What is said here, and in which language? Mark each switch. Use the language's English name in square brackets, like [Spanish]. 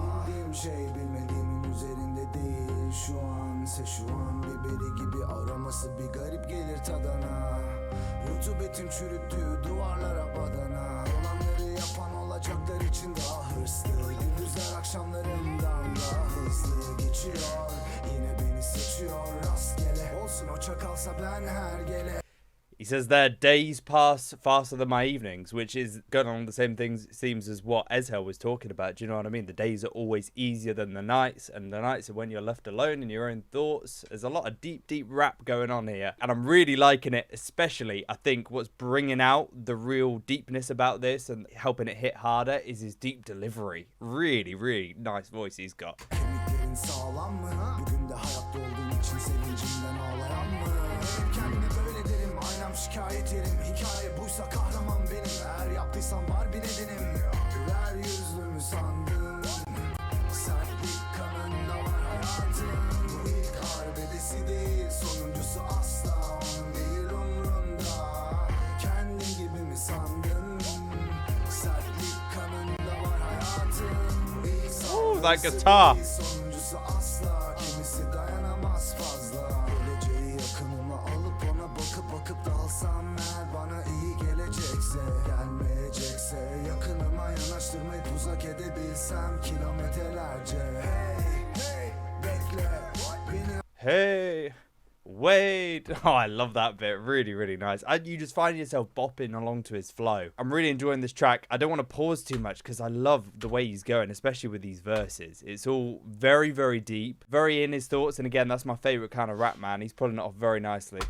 [Turkish] Bildiğim şey bilmediğimin üzerinde değil, şu an ise şu an biberi gibi araması bir garip gelir tadana. Rutubetin çürüttüğü duvarlara badana. Olanları yapan olacaklar için daha hırslı. Gündüzler akşamlarımdan daha hızlı geçiyor. Yine beni seçiyor rastgele. Olsun o çakalsa ben her gele. [English] He says there, days pass faster than my evenings, which is going along the same themes as what Ezhel was talking about. Do you know what I mean? The days are always easier than the nights, and the nights are when you're left alone in your own thoughts. There's a lot of deep, deep rap going on here, and I'm really liking it, especially, I think, what's bringing out the real deepness about this and helping it hit harder is his deep delivery. Really, really nice voice he's got. [Turkish] Kemiklerin sağlam mı? Bugün de hayatta olduğun için sevincimden ağlayan mı? Kendine böyle derim, aynam şikayet yerim. Hikaye buysa kahraman benim. Eğer yaptıysam var bir nedenim. Güler yüzlümü sandın. Sertlik kanında var hayatın. Bu ilk harbedesi değil, sonuncusu asla onun değil umrunda. Kendin gibi mi sandın? Sertlik kanında var hayatın. Bu ilk [English] that guitar. [Turkish] sonuncusu asla. Kimisi dayanamaz fazla. Geleceği yakınıma alıp ona bakıp dalsam eğer bana iyi gelecekse, gelmeyecekse yakınıma yanaştırmayıp uzak edebilsem kilometrelerce. Hey, hey, bekle beni. [English] Hey, Wait. Oh, I love that bit. Really, really nice. You just find yourself bopping along to his flow. I'm really enjoying this track. I don't want to pause too much because I love the way he's going, especially with these verses. It's all very, very deep, very in his thoughts. And again, that's my favorite kind of rap, man. He's pulling it off very nicely.